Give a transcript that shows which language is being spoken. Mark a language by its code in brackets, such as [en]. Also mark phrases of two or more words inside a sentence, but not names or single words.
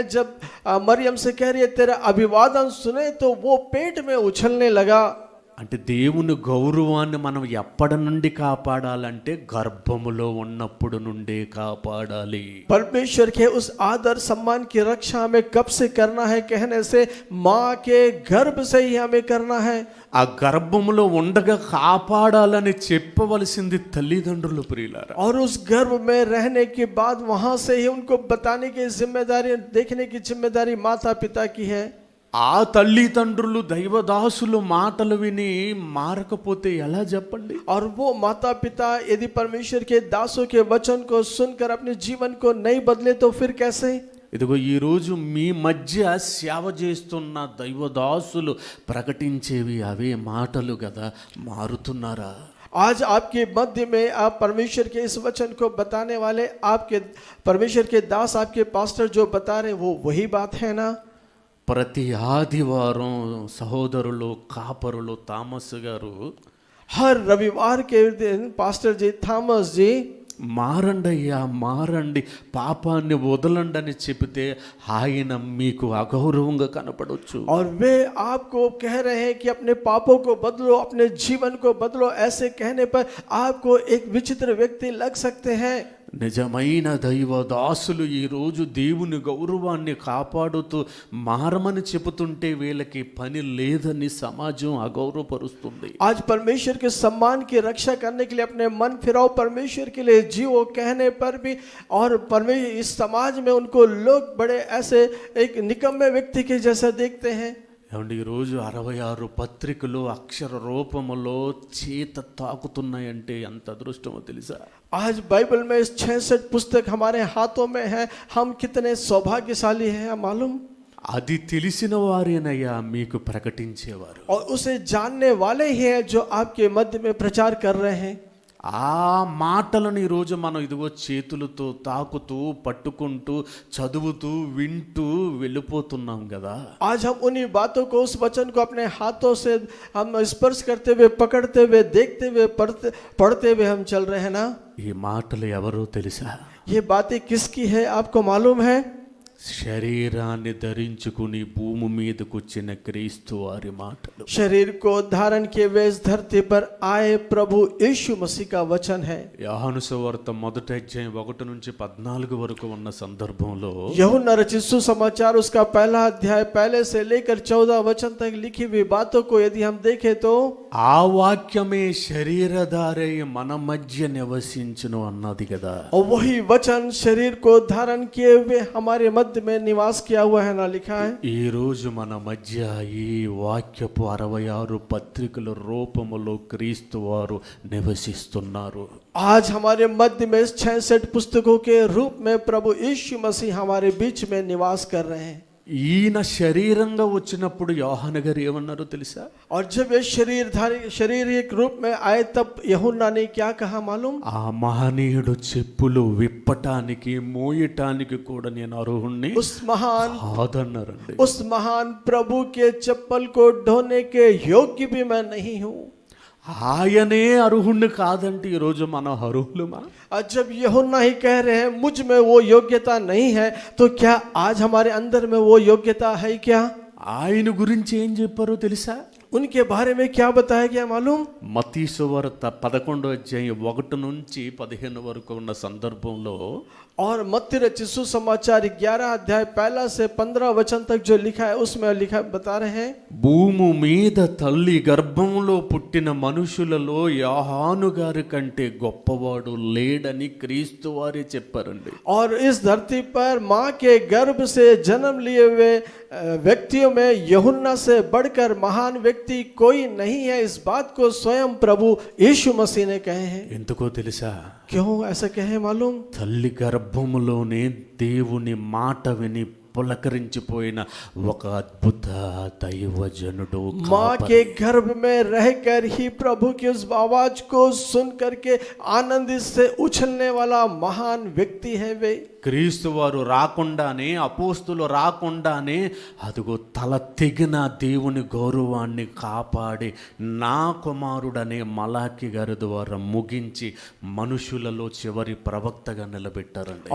[hi] जब मरियम से कह रही है तेरा अभिवादन सुने तो वो पेट में उछलने लगा. [te] అంటే దేవుని గౌరవాన్ని మనం ఎప్పటి నుండి కాపాడాలంటే గర్భములో ఉన్నప్పుడు నుండే కాపాడాలి. [hi] परमेश्वर के उस आदर सम्मान की रक्षा हमें कब से करना है कहने से माँ के गर्भ से ही हमें करना है. [te] ఆ గర్భములో ఉండగా కాపాడాలని చెప్పవలసింది తల్లిదండ్రులు ప్రియులారా. [hi] और उस गर्भ में रहने के बाद वहां से ही उनको बताने की जिम्मेदारी, देखने की जिम्मेदारी माता पिता की है. [te] ఆ తల్లిదండ్రులు దైవదాసులు మాటలు విని మారకపోతే ఎలా చెప్పండి? [hi] और वो माता पिता यदि परमेश्वर के दासों के वचन को सुनकर अपने जीवन को नहीं बदले तो फिर कैसे? [te] ఇదిగో ఈరోజు మీ మధ్య సేవ చేస్తున్న దైవదాసులు ప్రకటించేవి అవే మాటలు కదా, మారుతున్నారా? [hi] आज आपके मध्य में आप परमेश्वर के इस वचन को बताने वाले आपके परमेश्वर के दास, आपके पास्टर जो बता रहे वो वही बात है ना? [te] ప్రతి ఆదివారం సహోదరులు కాపరులు థామస్ గారు [hi] हर रविवार के दिन पास्टर जी थॉमस जी [te] మారండి అయ్యా మారండి, పాపాన్ని వదలండి అని చెబితే ఆయన మీకు అగౌరవంగా కనపడవచ్చు. [hi] और वे आपको कह रहे हैं कि अपने पापों को बदलो, अपने जीवन को बदलो, ऐसे कहने पर आपको एक विचित्र व्यक्ति लग सकते हैं. [te] నిజమైన దైవదాసులు ఈరోజు దేవుని గౌరవాన్ని కాపాడుతూ మారమని చెబుతుంటే వీళ్ళకి పని లేదని సమాజం అగౌరవపరుస్తుంది. [hi] आज परमेश्वर के सम्मान की रक्षा करने के लिए अपने मन फिराओ, परमेश्वर के लिए जियो कहने पर भी और परमेश्वर इस समाज में उनको लोग बड़े ऐसे एक निकम्मे व्यक्ति के जैसा देखते हैं. [te] ఏమండి ఈరోజు 66 పత్రికలు అక్షర రూపములో చేత తాకుతున్నాయంటే ఎంత అదృష్టమో తెలుసా? [hi] आज बाइबल में इस 66 पुस्तक हमारे हाथों में है, हम कितने सौभाग्यशाली हैं मालूम? [te] అది తెలిసిన వారేనయ్యా మీకు ప్రకటించేవారు. [hi] और उसे जानने वाले ही हैं जो आपके मध्य में प्रचार कर रहे हैं. [te] ఆ మాటలను ఈరోజు మనం ఇదిగో చేతులతో తాకుతూ పట్టుకుంటూ చదువుతూ వింటూ వెళ్ళిపోతున్నాం కదా. [hi] आज हम उन्हीं बातों को, उस वचन को अपने हाथों से हम स्पर्श करते हुए, पकड़ते हुए, देखते हुए, पढ़ते हुए हम चल रहे हैं ना. [te] ఈ మాటలు ఎవరో తెలుసా? [hi] ये बातें किसकी है आपको मालूम है? [te] శరీరాన్ని ధరించుకుని భూమి మీదకు వచ్చిన క్రీస్తు వారి మాటలు. [hi] शरीर को धारण किए हुए इस धरती पर आए प्रभु यीशु मसीह का वचन है। [te] యోహాను సువార్త 1:1-14 వరకు ఉన్న సందర్భంలో [hi] यूहन्ना रचित सुसमाचार उसका पहला अध्याय पहले से लेकर 14 वचन तक लिखी हुई बातों को यदि हम देखें तो [te] ఆ వాక్యమే శరీరధారై మన మధ్య నివసించును అన్నది కదా. [hi] और वही वचन शरीर को धारण किए हुए हमारे मध्य में निवास किया हुआ है ना लिखा है। [te] ఈ రోజు మన మధ్య ఈ వాక్యపు 66 పత్రికల రూపములో క్రీస్తు వారు నివసిస్తున్నారు. [hi] आज हमारे मध्य में इस 66 पुस्तकों के रूप में प्रभु यीशु मसीह हमारे बीच में निवास कर रहे हैं। [te] ఈయన శరీరంగా వచ్చినప్పుడు యోహాను గారు ఏమన్నారో తెలుసా? [hi] और जब ये शरीरिक रूप में आए तब यूहन्ना ने क्या कहा मालूम? [te] ఆ మహనీయుడు చెప్పులు విప్పటానికి మోయటానికి కూడా నేను అర్హుణ్ణి కాదన్నారండి. [hi] उस महान प्रभु के चप्पल को ढोने के योग्य भी मैं नहीं हूँ। [te] ఆయనే అర్హుణ్ణి కాదంటే ఈరోజు మనం అర్హులమా? [hi] और जब यूहन्ना ही कह रहे हैं मुझ में वो योग्यता नहीं है, तो क्या आज हमारे अंदर में वो योग्यता है क्या? [te] ఆయన గురించి ఏం చెప్పారో తెలుసా? [hi] उनके बारे में क्या बताया गया मालूम? [te] మత్తయి సువార్త 11:1-15 వరకు ఉన్న సందర్భంలో [hi] और मत्ती रचित सुसमाचार 11 अध्याय 1 से 15 वचन तक जो लिखा है उसमें लिखा बता रहे हैं, [te] భూమి మీద తల్లి గర్భంలో పుట్టిన మనుషులలో యోహాను గారి కంటే గొప్పవాడు లేడని క్రీస్తు వారే చెప్పారండి. [hi] और इस धरती पर माँ के गर्भ से जन्म लिए हुए व्यक्तियों में यूहन्ना से बढ़कर महान व्यक्ति कोई नहीं है। इस बात को स्वयं प्रभु यीशु मसीह ने कहे हैं। [te] ఎందుకో తెలుసా? [hi] क्यों ऐसा कहे मालूम? [te] తల్లి గర్భములోనే దేవుని మాట విని పులకరించిపోయిన ఒక అద్భుత దైవజనుడు, [hi] माँ के गर्भ में रहकर ही प्रभु की उस आवाज को सुन करके आनंदित से उछलने वाला महान व्यक्ति है वे। [te] క్రీస్తు వారు రాకుండానే, అపోస్తులు రాకుండానే అదిగో తల తెగిన దేవుని గౌరవాన్ని కాపాడి నా కుమారుడనే మలాకి గారి ద్వారా ముగించి మనుషులలో చివరి ప్రవక్తగా నిలబెట్టారండి.